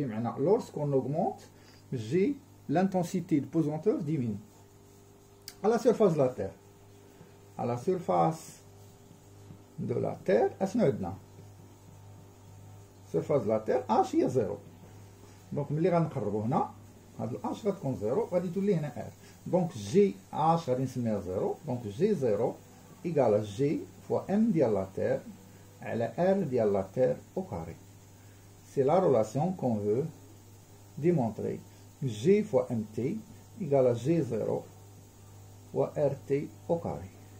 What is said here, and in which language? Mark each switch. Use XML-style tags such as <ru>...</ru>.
<ar>بمعنى</ar> <fr>lorsqu'on augmente G, l'intensité de pesanteur diminue. À la surface de la Terre. À la surface de la Terre,</fr> <ar>اشنو عندنا؟</ar> <fr>surface de la Terre H هي 0.</fr> <ar>دونك ملي غنقربوا هنا هاد ال H غتكون 0 غادي تولي هنا R. دونك G H غادي نسميها 0.</ar> <fr>دونك G0 égale à G fois M ديال la Terre على R ديال la Terre au carré. C'est la relation qu'on veut démontrer. G fois MT égale à G0 fois RT au carré.</fr>